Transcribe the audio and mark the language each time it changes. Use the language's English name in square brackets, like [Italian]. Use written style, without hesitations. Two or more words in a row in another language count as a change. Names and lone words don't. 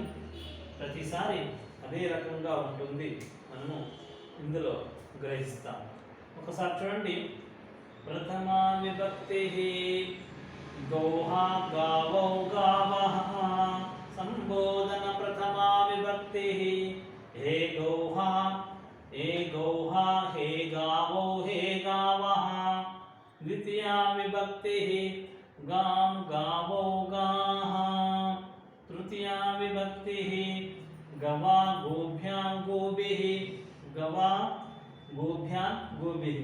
[Telugu] ప్రతిసారి అదే రకంగా ఉంటుంది, మనము ఇందులో గ్రహిస్తాం. ఒకసారి చూడండి, ప్రథమా విభక్తి [Sanskrit] గౌః గావౌ గావః [Telugu] సంబోధన ప్రథమా విభక్తి [Sanskrit] हे गौः हे गौः हे गावौ हे गावः. द्वितीया विभक्ति गां गावौ गाः. तृतीया विभक्ति गवा गोभ्यां गोभिः गवा गोभ्यां गोभिः.